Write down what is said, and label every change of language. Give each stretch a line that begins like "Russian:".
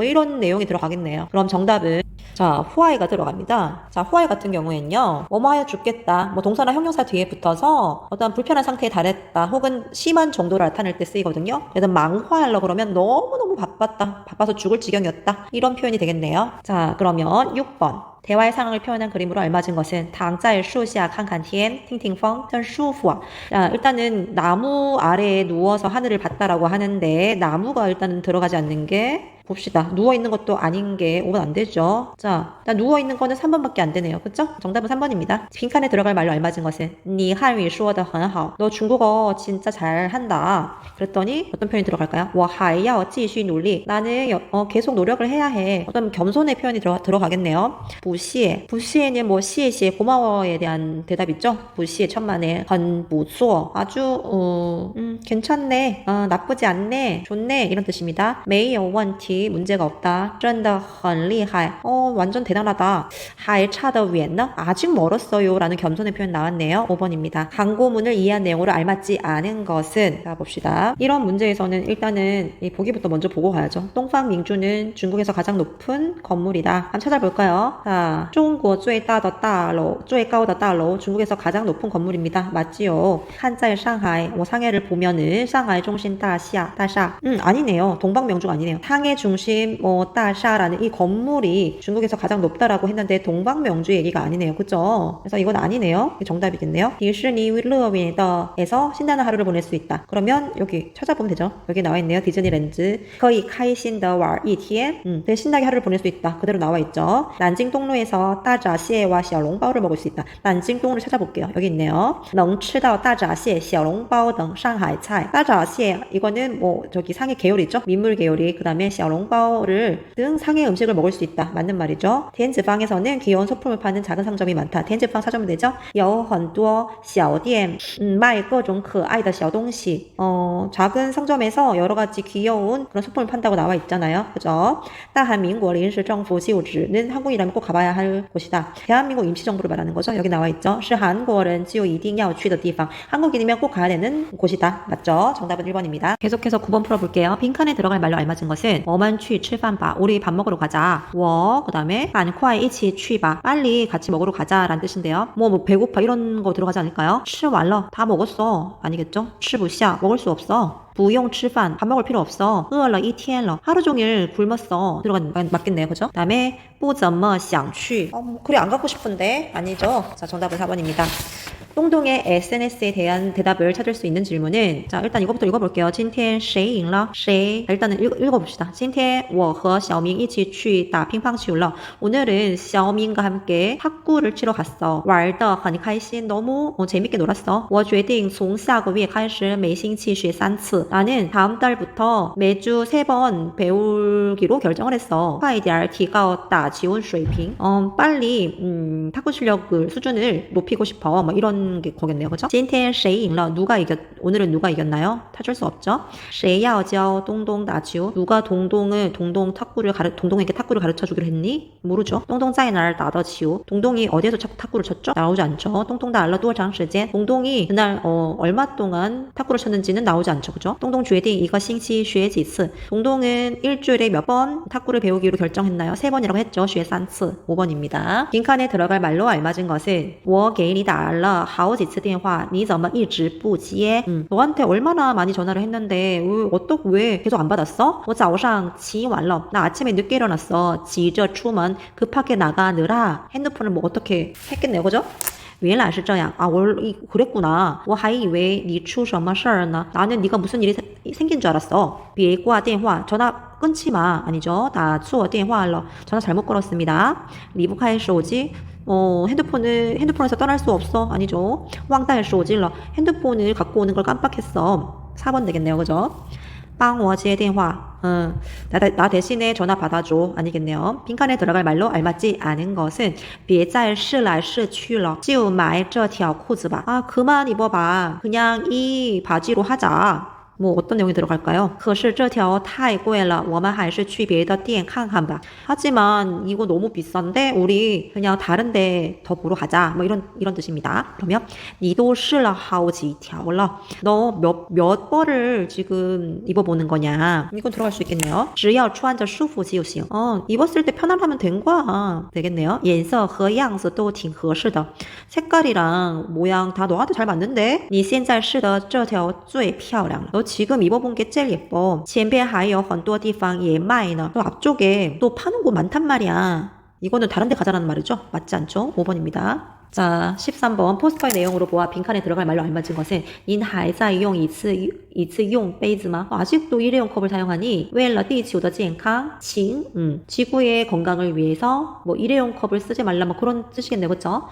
Korean: 이런 내용이 들어가겠네요. 그럼 정답은 자, 후아이가 들어갑니다. 자, 후아이 같은 경우에는요, 뭐뭐하여 죽겠다. 동사나 형용사 뒤에 붙어서 어떤 불편한 상태에 달했다. 혹은 심한 정도를 나타낼 때 쓰이거든요. 그래서 망화하려 그러면 너무너무 바빴다. 바빠서 죽을 지경이었다. 이런 표현이 되겠네요. 자, 그러면 6번. 대화의 상황을 표현한 그림으로 알맞은 것은
Chinese: 躺在树下看看天听听风真舒服啊.
Korean: 자, 일단은 나무 아래에 누워서 하늘을 봤다라고 하는데 나무가 일단은 들어가지 않는 게 봅시다. 누워있는 것도 아닌 게 오면 안 되죠. 자, 일단 누워있는 거는 3번밖에 안 되네요. 그쵸? 정답은 3번입니다. 빈칸에 들어갈 말로 알맞은 것은
Chinese: 你汉语说得很好.
Korean: 너 중국어 진짜 잘한다. 그랬더니 어떤 표현이 들어갈까요?
Chinese: 我还要继续努力.
Korean: 나는 계속 노력을 해야 해. 어떤 겸손의 표현이 들어가겠네요. 부시에. 부시에는 시에시에 고마워에 대한 대답 있죠? 부시에 천만에
Chinese: 很不错.
Korean: 아주 괜찮네. 나쁘지 않네. 좋네. 이런 뜻입니다.
Chinese: 没有问题.
Korean: 문제가 없다.
Chinese: 真的很厉害.
Korean: 완전 대단하다.
Chinese: 还差得远呢.
Korean: 아직 멀었어요. 라는 겸손의 표현 나왔네요. 5번입니다. 광고문을 이해한 내용으로 알맞지 않은 것은 자, 봅시다. 이런 문제에서는 일단은 이 보기부터 먼저 보고 가야죠. 동방민주는 중국에서 가장 높은 건물이다. 한번 찾아볼까요?
Chinese: 자, 中国最大的大楼最高的大楼
Korean: 중국에서 가장 높은 건물입니다. 맞지요? 한자의 상하이 상해를 보면은 상하이 중심 다샤 아니네요. 동방명주가 아니네요. 상해 중심 다샤라는 이 건물이 중국에서 가장 높다라고 했는데 동방명주 얘기가 아니네요. 그죠? 그래서 이건 아니네요. 이게 정답이겠네요. 디즈니 르윈더에서 신나는 하루를 보낼 수 있다. 그러면 여기 찾아보면 되죠. 여기 나와 있네요. 디즈니랜드 거의 카이신더 왈 이티엔 되게 신나게 하루를 보낼 수 있다. 그대로 나와 있죠. 난징동로에서 따자시에와 샤롱바오를 먹을 수 있다. 난징동로를 찾아볼게요.
Chinese: 여기 있네요. 能吃到大闸蟹,小笼包等上海菜.
Korean: 따자시에 이거는 저기 상해 계열이죠. 민물 계열이. 그 다음에 小笼包등 상해 음식을 먹을 수 있다. 맞는 말이죠. 텐즈방에서는 귀여운 소품을 파는 작은 상점이 많다. 텐즈방 찾으면 되죠.
Chinese: 有很多小店卖各种可爱的小东西.
Korean: 작은 상점에서 여러 가지 귀여운 그런 소품을 판다고 나와 있잖아요. 그죠? 大韩民国临时政府旧址는 한국이라면 꼭 가봐야 할 곳이다. 대한민국 임시정부를 말하는 거죠. 여기 나와 있죠.
Chinese: 是韩国人只有一定要去的地方.
Korean: 한국인이면 꼭 가야 되는 곳이다. 맞죠? 정답은 1번입니다. 계속해서 9번 풀어볼게요. 빈칸에 들어갈 말로 알맞은 것은
Chinese: 我们去吃饭吧.
Korean: 우리 밥 먹으러 가자. 그 다음에
Chinese: 赶快一起去吧.
Korean: 빨리 같이 먹으러 가자 라는 뜻인데요. 배고파 이런 거 들어가지 않을까요?
Chinese: 吃完了.
Korean: 다 먹었어. 아니겠죠?
Chinese: 吃不下.
Korean: 먹을 수 없어.
Chinese: 不用吃饭.
Korean: 밥 먹을 필요 없어.
Chinese: 饿了一天了.
Korean: 하루 종일 굶었어. 맞겠네요. 그죠? 그 다음에
Chinese: 不怎么想去.
Korean: 그래 안 가고 싶은데. 아니죠. 자, 정답은 4번입니다. 동동의 SNS에 대한 대답을 찾을 수 있는 질문은 자 일단 이거부터 읽어볼게요.
Chinese: 今天谁赢了?谁
Korean: 일단은 읽어봅시다.
Chinese: 今天我和小明一起去打乒乓球了.
Korean: 오늘은 xiaomin과 함께 탁구를 치러 갔어.
Chinese: 玩得很开心.
Korean: 너무 재밌게 놀았어.
Chinese: 我决定从下个月开始每星期学3次.
Korean: 나는 다음 달부터 매주 3번 배우기로 결정을 했어.
Chinese: 快点提高打球水平.
Korean: 빨리 탁구 실력을 수준을 높이고 싶어. 뭐 이런 게 거겠네요. 그죠?
Chinese: 今天谁赢了?
Korean: 오늘은 누가 이겼나요? 찾을 수 없죠.
Chinese: 谁要教东东打球?
Korean: 누가 동동에게 탁구를 가르쳐 주기로 했니? 모르죠.
Chinese: 东东在哪儿打的球?
Korean: 동동이 어디에서 탁구를 쳤죠? 나오지 않죠.
Chinese: 东东打了多长时间?
Korean: 동동이 그날 얼마 동안 탁구를 쳤는지는 나오지 않죠.
Chinese: 그죠? 东东决定一个星期学几次?
Korean: 동동은 일주일에 몇 번 탁구를 배우기로 결정했나요? 3번이라고 했죠.
Chinese: 学3次
Korean: 5번입니다. 빈칸에 들어갈 말로 알맞은 것은
Chinese: 我给你打了好几次电话你怎么一直不接?
Korean: 너한테 얼마나 많이 전화를 했는데 왜 계속 안 받았어?
Chinese: 我早上起晚了.
Korean: 나 아침에 늦게 일어났어.
Chinese: 急着出门
Korean: 급하게 나가느라 핸드폰을 뭐 어떻게 했겠네요. 그죠?
Chinese: 原来是这样.
Korean: 그랬구나.
Chinese: 我还以为你出什么事儿呢?
Korean: 나는 네가 무슨 일이 생긴 줄 알았어.
Chinese: 别挂电话.
Korean: 전화 끊지 마. 아니죠.
Chinese: 打错电话了.
Korean: 전화 잘못 걸었습니다.
Chinese: 离不开手机.
Korean: 핸드폰에서 떠날 수 없어. 아니죠.
Chinese: 忘带手机了.
Korean: 핸드폰을 갖고 오는 걸 깜빡했어. 4번 되겠네요. 그죠?
Chinese: 帮我接电话.
Korean: 나 대신에 전화 받아줘. 아니겠네요. 빈칸에 들어갈 말로 알맞지 않은 것은
Chinese: 别再试来试去了就买这条裤子吧.
Korean: 그만 입어봐. 그냥 이 바지로 하자. 뭐 어떤 내용이 들어갈까요?
Chinese: 可是这条太贵了我们还是去别的店看看吧.
Korean: 하지만 이거 너무 비싼데 우리 그냥 다른 데 더 보러 가자. 뭐 이런 뜻입니다.
Chinese: 그러면 你都试了好几条了.
Korean: 너 몇 벌을 지금 입어보는 거냐? 이건 들어갈 수 있겠네요.
Chinese: 只要穿着舒服就行.
Korean: 입었을 때 편안하면 된 거야. 되겠네요.
Chinese: 颜色和样子都挺合适的.
Korean: 색깔이랑 모양 다 너한테 잘 맞는데?
Chinese: 你现在试的这条最漂亮了.
Korean: 너 지금 입어본 게 제일 예뻐.
Chinese: 前边还有很多地方也卖呢.
Korean: 또 앞쪽에 또 파는 곳 많단 말이야. 이거는 다른 데 가자라는 말이죠? 맞지 않죠? 5번입니다. 자, 13번 포스터의 내용으로 보아 빈칸에 들어갈 말로 알맞은 것은
Chinese: 您还在用一次用杯子吗?
Korean: 아직도 일회용 컵을 사용하니
Chinese: 为了地球的健康请
Korean: 지구의 건강을 위해서 뭐 일회용 컵을 쓰지 말라 뭐 그런 뜻이겠네요. 그렇죠?